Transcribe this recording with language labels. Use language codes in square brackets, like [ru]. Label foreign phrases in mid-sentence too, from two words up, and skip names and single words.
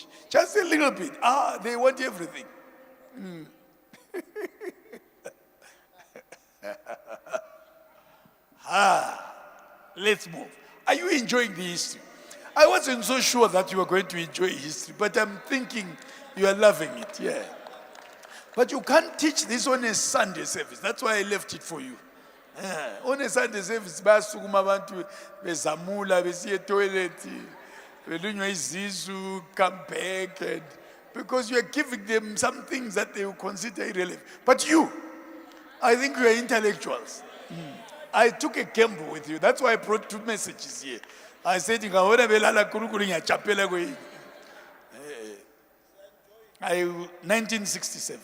[en] Just a little bit. They want everything. Let's move. Are you enjoying the history? I wasn't so sure that you were going to enjoy history, but I'm thinking you are loving it, yeah. But you can't teach this on a Sunday service. That's why I left it for you. On a Sunday service, [nd] basukuma abantu bezamula besiye toilet, belunywa izisu, [en] come back, and because you are giving them some things that they will consider irrelevant. But you, I think you are intellectuals. I took a gamble with you. That's why I brought 2 messages here. I said, 1967.